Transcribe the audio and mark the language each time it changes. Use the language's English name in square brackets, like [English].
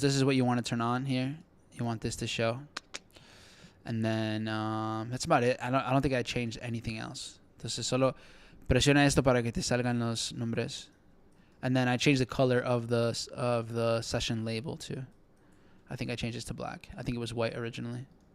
[English] This is what you want to turn on here. You want this to show. And then that's about it. I don't think I changed anything else. [Spanish] Entonces solo presiona esto para que te salgan los nombres. [English] And then I changed the color of the session label too. I think I changed this to black. I think it was white originally.